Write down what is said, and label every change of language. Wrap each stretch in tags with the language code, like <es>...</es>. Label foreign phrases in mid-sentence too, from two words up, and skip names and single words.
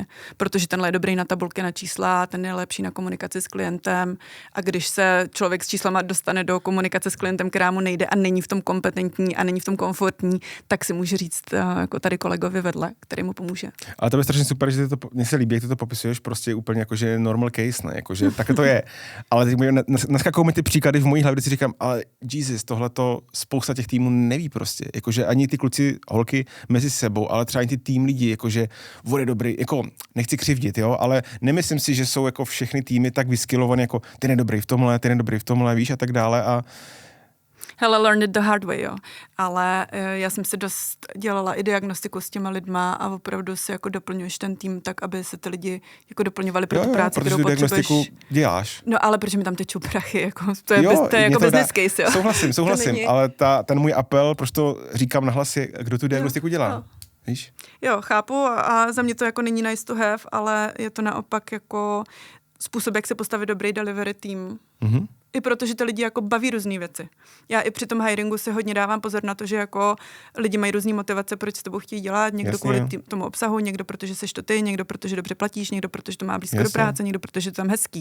<cs>Protože tenhle je dobrý na tabulky, na čísla, ten je lepší na komunikaci s klientem. A když se člověk s číslama dostane do komunikace s klientem, která mu nejde a není v tom kompetentní a není v tom komfortní, tak si může říct jako tady kolegovi vedle, který mu pomůže. Ale to je strašně super, že mně se líbí, jak ty to popisuješ prostě úplně jako, že</cs> <en>normal case,</en> <cs>ne? Jako, že tak to je. Ale teď naskakují mi ty příklady v mojí hlavě, kdy si říkám, ale Jesus, tohleto spousta těch týmů neví prostě. Jakože ani ty kluci, holky mezi sebou, ale třeba i ty tým lidi, jakože vody dobrý, jako nechci křivdit, jo, ale nemyslím si, že jsou jako všechny týmy tak vyskilované, jako ty nedobrý v tomhle, víš, a tak dále a Hele,</cs> <en>learn it the hard way,</en> <cs>jo. Ale já jsem si dost dělala i diagnostiku s těma lidma a opravdu si jako doplňuješ ten tým tak, aby se ty lidi jako doplňovali pro tu práci, kterou potřebuješ. Diagnostiku děláš. No ale protože mi tam tečou prachy, jako to je jako</cs> <en>business case,</en> <cs>jo. Souhlasím, ale ten můj apel, proč to říkám nahlas, je, kdo tu diagnostiku dělá. Jo. Víš? Jo, chápu a za mě to jako není</cs> <en>nice to have,</en> <cs>ale je to naopak jako způsob, jak se postavit dobrý delivery tým. I protože ty lidi jako baví různý věci. Já i při tom hiringu si hodně dávám pozor na to, že jako lidi mají různý motivace, proč s tebou chtějí dělat, někdo kvůli tomu obsahu, někdo protože seš to ty, někdo protože dobře platíš, někdo protože to má blízko do práce, někdo protože to tam hezký.</cs>